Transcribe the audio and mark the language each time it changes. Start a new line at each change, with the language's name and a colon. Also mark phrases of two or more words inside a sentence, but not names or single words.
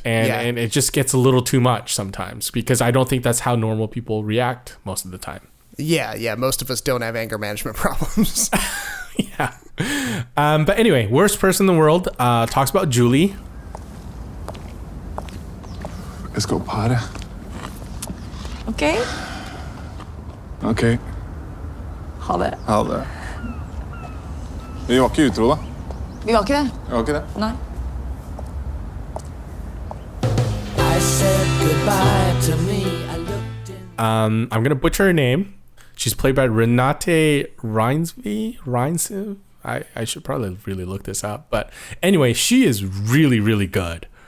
English: And it just gets a little too much sometimes because I don't think that's how normal people react most of the time. Yeah. Most of us don't have anger management problems. Yeah. But anyway, Worst Person in the World talks about Julie. Let's go party. Okay. Okay.
Norwegian: Ha det. Ha det. Vi var ikke utro, da. Vi var ikke det. Vi var ikke det. Nei.
English: I'm gonna butcher her name. She's played by Renate Reinsve. I should probably really look this up. But anyway, she is really, really good.